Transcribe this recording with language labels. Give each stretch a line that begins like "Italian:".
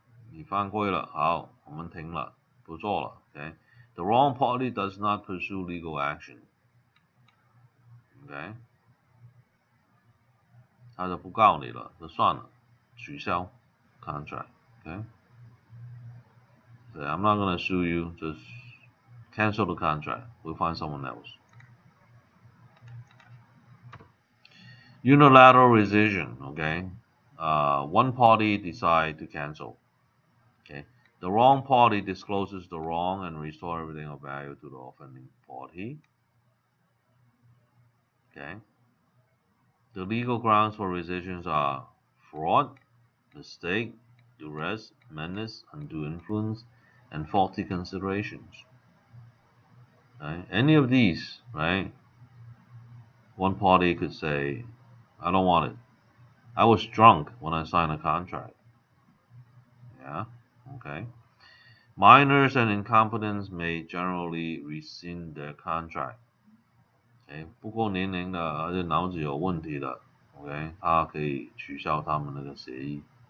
Chinese: 你犯规了，好，我们停了，不做了。 Okay.
English: The wrong party does not pursue legal action. Okay.
Chinese: 他就不告你了，就算了，取消 contract. Okay.
English: So I'm not going to sue you, just cancel the contract. We'll find someone else. Unilateral rescission, okay? One party decide to cancel, okay? The wrong party discloses the wrong and restore everything of value to the offending party, okay? The legal grounds for rescissions are fraud, mistake, duress, menace, undue influence, and faulty considerations. Right? Any of these, right? One party could say, I don't want it. I was drunk when I signed a contract. Yeah, okay. Minors and incompetents may generally rescind their contract.
Chinese: 不过年龄的而且脑子有问题的 ，OK， 他可以取消他们那个协议。